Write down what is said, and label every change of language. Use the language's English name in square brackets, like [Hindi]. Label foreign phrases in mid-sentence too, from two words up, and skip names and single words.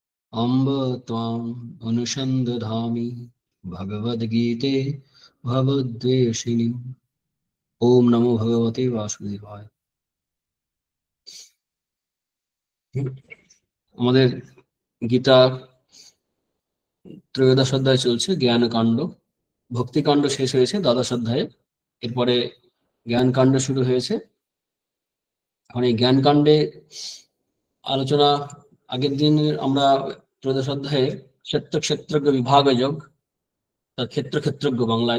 [Sanskrit] अम्ब त्वाम् अनुसन्दधामि भगवद्गीते भवद्वेषिणि। ओम नमो भगवते वासुदेवाय। [Bangla] আমাদের গীতা ত্রয়োদশ অধ্যায় চলছে, জ্ঞানকাণ্ড। ভক্তিকাণ্ড শেষ হয়েছে দ্বাদশ অধ্যায়ে, এরপরে জ্ঞানকাণ্ড শুরু হয়েছে। এখন এই জ্ঞানকাণ্ডে আলোচনা, আগের দিন আমরা ত্রয়োদশ অধ্যায়ে ক্ষেত্র ক্ষেত্রজ্ঞ বিভাগ যোগ, তার ক্ষেত্র ক্ষেত্রজ্ঞ বাংলায়।